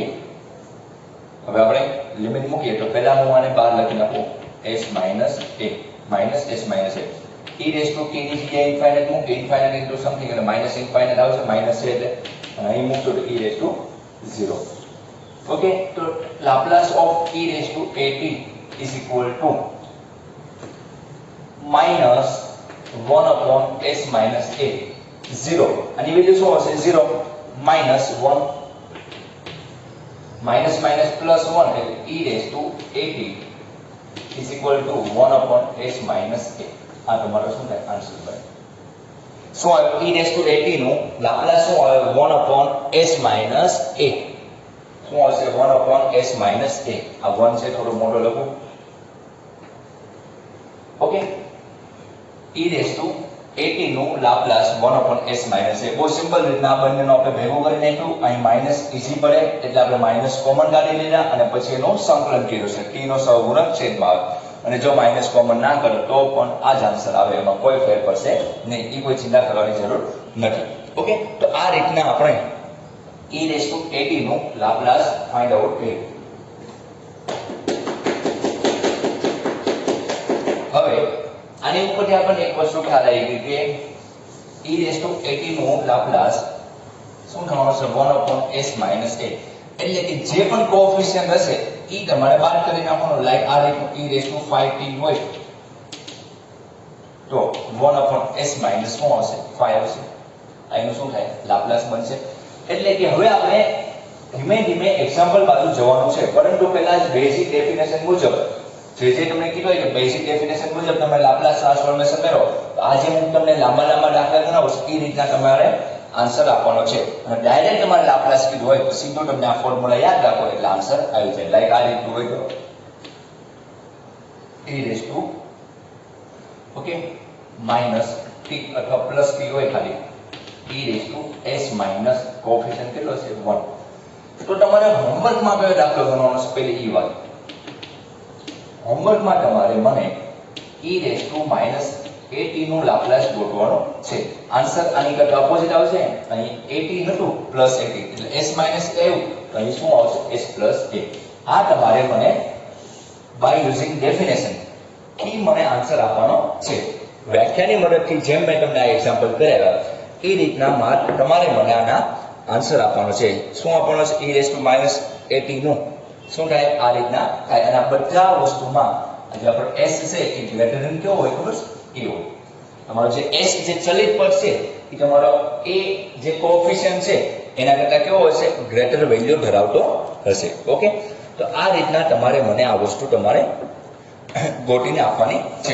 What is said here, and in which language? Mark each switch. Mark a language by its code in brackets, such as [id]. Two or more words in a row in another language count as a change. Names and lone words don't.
[gu] હવે આપણે લિમિટ મૂકીએ તો પહેલા હું આને બહાર લખી નાખું s માઈનસ a માઈનસ s માઈનસ a e [en] raise to [gu] t ની જગ્યાએ ઇન્ફાઇનાઇટ મૂકી [en] infinite into something [gu] એટલે માઈનસ ઇન્ફાઇનાઇટ આવશે માઈનસ છે એટલે અને અહીં મૂકશો તો e [en] raise to [gu] 0. [en] ઓકે, તો Laplace of e raise to at is equal to minus 1 upon s minus a 0 [gu] આની વેલ્યુ શું હશે [en] 0 minus 1 minus minus plus 1 એટલે e raised to at is equal to 1 upon s minus a. આ તમારો શું થાય આન્સર બને. શું આવે e raised to at નું લાપ્લાસ શું આવે 1 upon s minus a. [gu] શું આવશે [en] 1 upon s minus a. [gu] આ 1 છે થોડો મોટો લખું. ઓકે, [en] e raised to at નું લાપ્લાસ 1 upon s minus a. [gu] બહુ સિમ્પલ રીતના આ બંનેનો આપણે ભેગું કરી નાખ્યું. અહીં માઈનસ ઈઝી પડે એટલે આપણે [en] minus common [gu] કાઢી લીધા અને પછી એનું સંકલન કર્યું છે t નો સહગુણક છેદમાં આવે અને જો [en] minus common [gu] ના કરો તો પણ આ જ આન્સર આવે એમાં કોઈ ફેર પડશે નહીં. એ કોઈ ચિંતા કરવાની જરૂર નથી. ઓકે, તો આ રીતના આપણે [en] e raised to at [gu] નું લાપ્લાસ [en] find out [gu] કર્યું. હવે આની ઉપરથી આપણને એક વસ્તુ ખ્યાલ આવી ગઈ કે [en] e raised to at [gu] નું લાપ્લાસ શું થવાનું છે [en] 1 upon s minus a [gu] એટલે કે જે પણ કોએફિશિયન્ટ હશે ઈ તમારે બાદ કરી નાખવાનો. લાઈક આ રીતનું [en] e raised to 5t [gu] હોય તો [en] 1 upon s minus [gu] શું આવશે 5 આવશે. આનું શું થાય લાપ્લાસ બનશે. એટલે કે હવે આપણે ધીમે ધીમે એક્ઝામ્પલ બાજુ જવાનું છે પરંતુ પહેલા જ [en] basic definition [gu] મુજબ જે તમને કીધું કે [en] basic definition [gu] મુજબ તમે [en] Laplace transformation [gu] કરો તો આજે હું તમને લાંબા દાખલા ગણાવું છું એ રીતના તમારે આન્સર આપવાનો છે. અને ડાયરેક્ટ તમારે લાપ્લાસ કીધું હોય તો સીધું તમને આ ફોર્મ્યુલા યાદ રાખો એટલે આન્સર આવી જાય. લાઈક આ રીતનું હોય તો [en] e raised to [gu] ઓકે માઈનસ t અથવા પ્લસ t હોય ખાલી [en] e raised to [gu] s માઈનસ કોએફિશિયન્ટ કેટલો છે 1. તો તમારે હોમવર્કમાં કયો દાખલો ગણવાનો છે પહેલી ઈ વાત. હોમવર્કમાં તમારે મને [en] e raised to minus at [gu] નું લાપ્લાસ ગોતવાનો છે. આન્સર આની કરતા ઓપોઝિટ આવશે. અહીં at હતું પ્લસ at એટલે s માઈનસ a આવ્યું તો અહીં શું આવશે s પ્લસ a. આ તમારે મને [en] by using definition [gu] થી મને આન્સર આપવાનો છે. વ્યાખ્યાની મદદથી જેમ મેં તમને આ એક્ઝામ્પલ કરાવ્યા એ રીતના તમારે મને આના આન્સર આપવાનો છે. શું આપવાનો છે [en] e raised to minus at [gu] નું શું થાય આ રીતના થાય. અને આ બધા વસ્તુમાં જે આપણો s છે એ [en] greater than [gu] કેવો હોય ખબર છે? a હોય. તમારો જે s જે ચલિત પદ છે એ તમારો a જે કોએફિશિયન્ટ છે એના કરતા કેવો હશે? [en] greater value [gu] ધરાવતો હશે. ઓકે, તો આ રીતના તમારે મને આ વસ્તુ તમારે ગોતીને આપવાની છે.